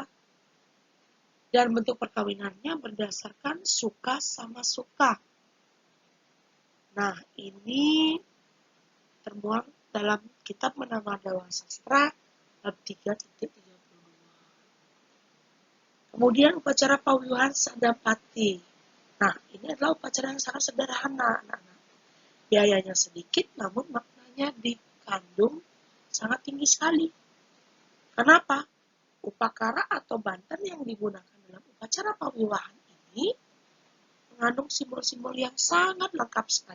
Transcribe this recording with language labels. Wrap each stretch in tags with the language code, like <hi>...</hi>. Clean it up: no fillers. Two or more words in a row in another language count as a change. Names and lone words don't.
<id>Dan bentuk perkawinannya berdasarkan suka sama suka. Nah, ini termuat dalam kitab Menama Dewa Sastra bab 3.32. Kemudian upacara pawiwahan Sadapati. Nah, ini adalah upacara yang sangat sederhana, anak-anak. Biayanya sedikit, namun maknanya dikandung sangat tinggi sekali. Kenapa? Upakara atau banten yang digunakan dalam upacara pawiwahan ini mengandung simbol-simbol yang sangat lengkap sekali.</id>